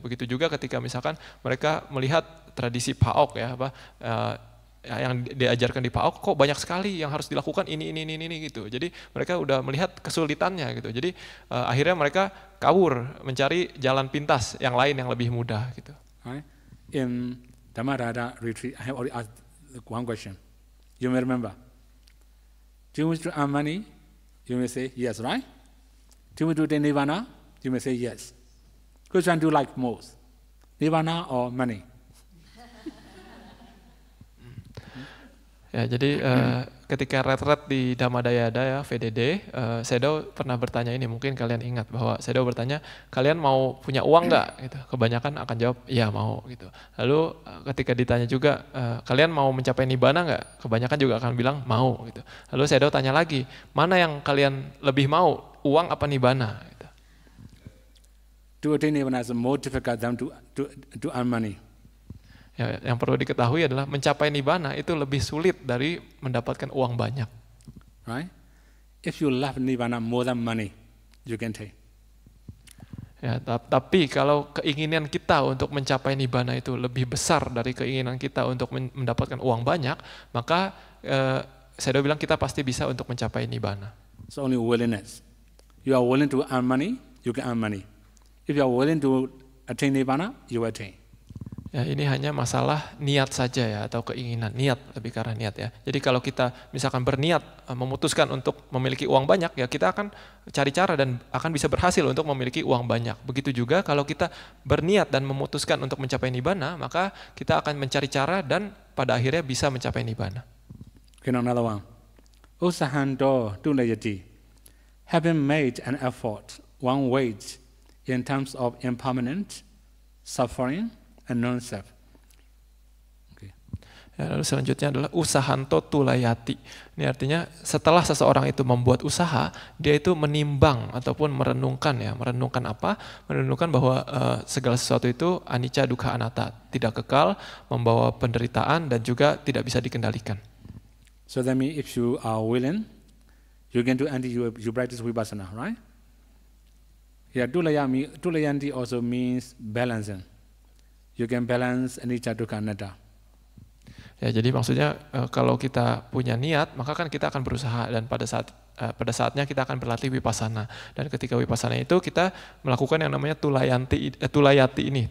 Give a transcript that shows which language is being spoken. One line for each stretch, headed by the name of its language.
Indonesian: Begitu juga ketika misalkan mereka melihat tradisi PAOK ya, yang diajarkan di PAOK kok banyak sekali yang harus dilakukan ini gitu. Jadi mereka udah melihat kesulitannya gitu. Jadi akhirnya mereka kabur mencari jalan pintas yang lain yang lebih mudah gitu.
English: Right. In Dhammarada retreat, I have already asked one question. You may remember. Do you wish to earn money? You may say yes, right? Do you wish to attain Nirvana? You may say yes. Which one do you like most? Nirvana or money?
Indonesian: Ya, jadi ketika retret di Dhammadayada ya, VDD, Sayadaw pernah bertanya ini, mungkin kalian ingat bahwa Sayadaw bertanya, kalian mau punya uang nggak? Gitu. Kebanyakan akan jawab, iya mau. Gitu. Lalu ketika ditanya juga, kalian mau mencapai Nibbana nggak? Kebanyakan juga akan bilang mau. Gitu. Lalu Sayadaw tanya lagi, mana yang kalian lebih mau, uang apa Nibbana? Gitu.
English: To attain Nibbana is more difficult than to earn money.
Indonesian: Ya, yang perlu diketahui adalah mencapai Nibbana itu lebih sulit dari mendapatkan uang banyak. Right?
English: If you love Nibbana more than money, you can take.
Indonesian: Ya, tapi kalau keinginan kita untuk mencapai Nibbana itu lebih besar dari keinginan kita untuk mendapatkan uang banyak, maka saya bilang kita pasti bisa untuk mencapai Nibbana.
English: It's only willingness. You are willing to earn money, you can earn money. If you are willing to attain Nibbana, you will attain.
Indonesian: Ya, ini hanya masalah niat saja ya, atau keinginan, niat, lebih ke arah niat ya. Jadi kalau kita misalkan berniat memutuskan untuk memiliki uang banyak, ya kita akan cari cara dan akan bisa berhasil untuk memiliki uang banyak. Begitu juga kalau kita berniat dan memutuskan untuk mencapai Nibbana, maka kita akan mencari cara dan pada akhirnya bisa mencapai Nibbana.
English: Okay, another one. Usahando Dulayati. Having made an effort, one waits in terms of impermanent, suffering, and non-self. Okay.
Indonesian: Ya, lalu selanjutnya adalah usahanto tulayati. Ini artinya setelah seseorang itu membuat usaha, dia itu menimbang ataupun merenungkan ya. Merenungkan apa? Merenungkan bahwa segala sesuatu itu anicca dukkha anatta, tidak kekal, membawa penderitaan dan juga tidak bisa dikendalikan.
English: So that means if you are willing, you can do you practice vipassana, right? Yeah, tulayanti also means balancing. You can balance anicca dukkha anatta.
Indonesian: Ya, jadi maksudnya kalau kita punya niat, maka kan kita akan berusaha dan pada saatnya kita akan berlatih vipassana. Dan ketika vipassana itu kita melakukan yang namanya tulayati ini.